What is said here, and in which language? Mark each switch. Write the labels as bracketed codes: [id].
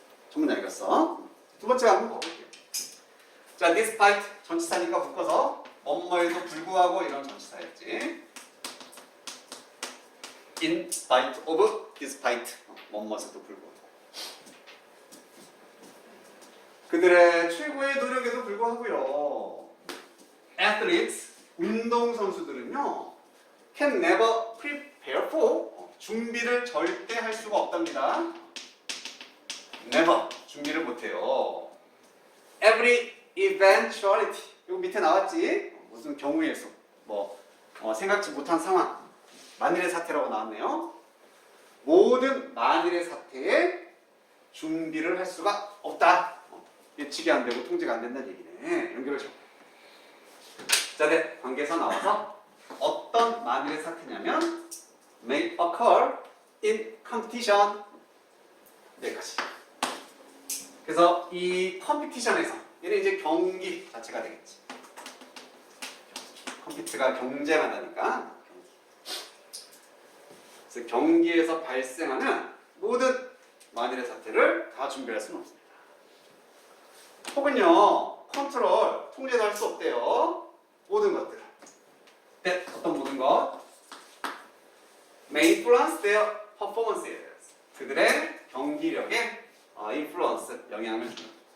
[ko] 전문 읽었어. 두 번째 한번 가볼게요. 자, despite 전치사니까 묶어서 뭐뭐에도 불구하고 이런 전치사였지. in spite of, despite 뭐뭐에도 불구하고. 그들의 최고의 노력에도 불구하고요. [en] athletes, [ko] 운동선수들은요, [en] can never prepare for, [ko] 준비를 절대 할 수가 없답니다. never 준비를 못해요. [en] every eventuality [ko] 이거 밑에 나왔지? 무슨 경우의 수 뭐 생각지 못한 상황 만일의 사태라고 나왔네요. 모든 만일의 사태에 준비를 할 수가 없다. 예측이 안 되고 통제가 안 된다는 얘기네. 연결을 줘. 자, 네. 관계에서 나와서 어떤 만일의 사태냐면 [en] may occur in competition [ko] 여기까지. 그래서 이 컴피티션에서 얘는 이제 경기 자체가 되겠지. 컴피트가 경쟁하다니까. 그래서 경기에서 발생하는 모든 만일의 사태를 다 준비할 수는 없습니다. 혹은요, 컨트롤, 통제도 할 수 없대요. 모든 것들. 네, 어떤 모든 것? [en] may influence their performances. [ko] 그들의 경기력에 influence, 영향을 주는.